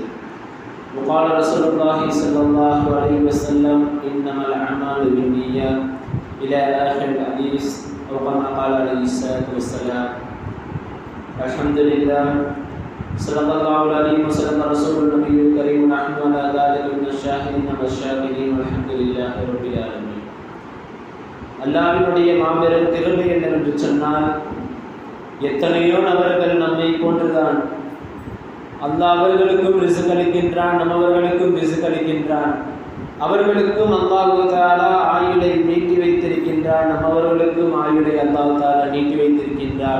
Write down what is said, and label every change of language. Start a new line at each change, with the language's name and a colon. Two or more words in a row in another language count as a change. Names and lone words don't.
Arabic: وقال رسول الله صلى الله عليه وسلم: إنما الأعمال بالنيات إلى آخر الحديث، وكما قال عليه الصلاة والسلام. الحمد لله. صلى الله عليه وسلم رسول النبي الكريم، نحن على ذلك من الشاهدين والشاكرين والحمد لله رب العالمين.
Tamil: அல்லாஹ்வுடைய மாபெரும் கிருபை என்னவென்று சொன்னால், எத்தனையோ நபர்கள் நம்மை போன்றுதான். அல்லாஹ் அவர்களுக்கும் ரிஸ்க் அளிக்கின்றான், நம்மவர்களுக்கும் ரிஸ்க் அளிக்கின்றான். அவர்களுக்கும் அல்லாஹ் தஆலா ஆயுளை நீட்டி வைத்திருக்கின்றான், நம்மவர்களுக்கும் ஆயுளை அல்லாஹ் தஆலா நீட்டி வைத்திருக்கின்றான்.